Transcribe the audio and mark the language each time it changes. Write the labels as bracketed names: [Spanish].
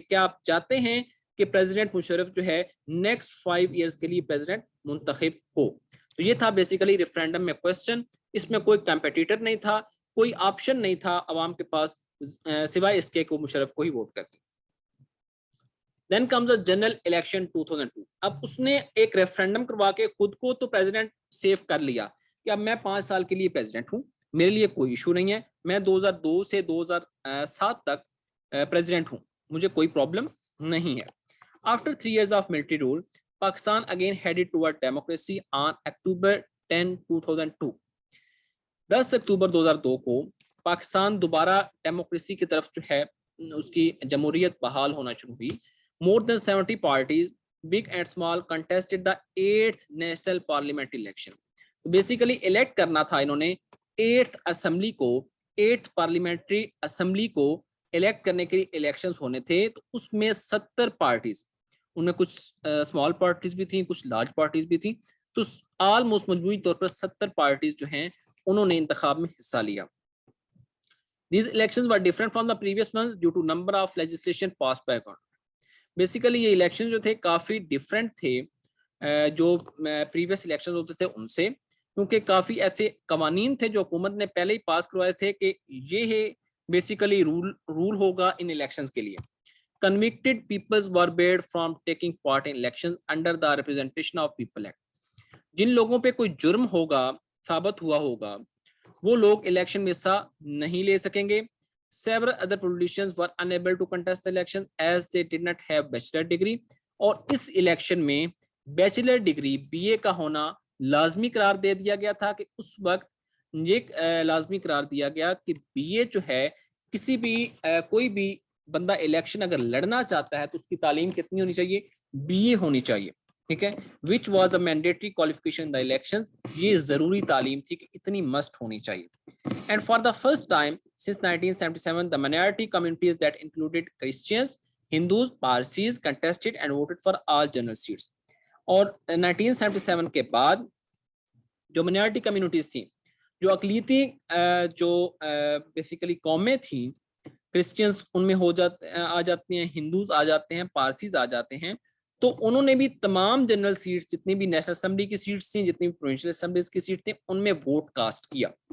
[Urdu] کیا آپ چاہتے ہیں کہ پریزیڈنٹ مشرف جو ہے نیکسٹ 5 ایئرس کے لیے پریزیڈنٹ منتخب ہو؟ تو یہ تھا بیسیکلی ریفرینڈم میں کویسچن. اس میں کوئی کمپیٹیٹر نہیں تھا، کوئی آپشن نہیں تھا عوام کے پاس سوائے اس کے کہ مشرف کو ہی ووٹ کرتے. [English] Then comes the general election 2002. [Urdu] اب اس نے ایک ریفرینڈم کروا کے خود کو تو پریزیڈنٹ سیف کر لیا کہ اب میں 5 سال کے لیے پریزیڈنٹ ہوں، میرے لیے کوئی ایشو نہیں ہے، میں 2002 سے 2007 تک پریزیڈنٹ ہوں، مجھے کوئی پرابلم نہیں ہے. [English] After 3 years of military rule, Pakistan again headed toward democracy on October 10, 2002. [Urdu] 10 اکتوبر 2002 کو پاکستان دوبارہ ڈیموکریسی کی طرف جو ہے اس کی جمہوریت بحال ہونا شروع ہوئی. [English] More than 70 parties, big and small, contested the 8th national parliamentary election. [Urdu] Basically elect کرنا تھا انہوں نے 8th اسمبلی کو، 8th parliamentary اسمبلی کو elect کرنے کے لیے elections ہونے تھے. تو اس میں 70 parties، ان میں کچھ small parties بھی تھیں، کچھ large parties بھی تھیں، تو almost مجموعی طور پر 70 parties جو ہیں انہوں نے انتخاب میں حصہ لیا. [English] These elections were different from the previous ones due to number of legislation passed by government. [Urdu] Basically یہ الیکشن جو تھے کافی ڈفرینٹ تھے جو پریویس الیکشن ہوتے تھے ان سے، کیونکہ کافی ایسے قوانین تھے جو حکومت نے پہلے ہی پاس کروائے تھے کہ یہ بیسیکلی رول ہوگا ان الیکشنز کے لیے. [English] Convicted peoples were barred from taking part in elections under the Representation of People Act. [Urdu] جن لوگوں پہ کوئی جرم ہوگا، ثابت ہوا ہوگا، وہ لوگ الیکشن میں حصہ نہیں لے سکیں گے. [English] Several other politicians were unable to contest the elections as they did not have bachelor degree. [Urdu] اور اس الیکشن میں بیچلر ڈگری BA کا ہونا لازمی قرار دے دیا گیا تھا کہ اس وقت یہ لازمی قرار دیا گیا کہ BA جو ہے کسی بھی کوئی بھی بندہ الیکشن اگر لڑنا چاہتا ہے تو اس کی تعلیم کتنی ہونی چاہیے؟ BA ہونی چاہیے. ٹھیک ہے، [English] which was a mandatory qualification in the elections. [Urdu] یہ ضروری تعلیم تھی کہ اتنی مسٹ ہونی چاہیے. [English] And for the first time since 1977, the minority communities that included Christians, Hindus, Parsis contested and voted for all general seats. [Urdu] اور 1977 کے بعد جو منارٹی کمیونٹیز تھیں، جو اقلیتی جو بیسیکلی قومیں تھیں، کرسچنز ان میں آ جاتے ہیں، ہندوز آ جاتے ہیں، پارسیز آ جاتے ہیں، تو انہوں نے بھی تمام جنرل سیٹس، جتنی بھی نیشنل اسمبلی کی سیٹس تھیں، جتنی بھی پروونشل اسمبلیز کی سیٹ تھیں، ان میں ووٹ کاسٹ کیا.